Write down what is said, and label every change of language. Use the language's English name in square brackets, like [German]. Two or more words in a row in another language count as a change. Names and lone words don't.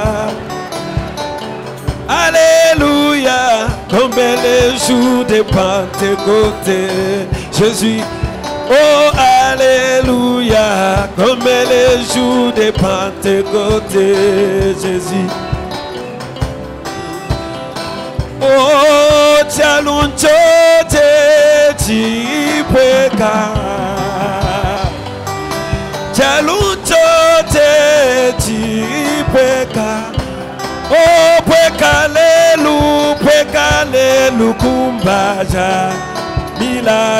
[French] Alléluia, comme les jours de Pentecôte, Jésus. Oh, alléluia, comme les jours de Pentecôte, Jésus. [Luba-Lulua] Oh, chalunchote chipweka, chalunchote chipweka. Oh, pweka lelu kumbaja milai.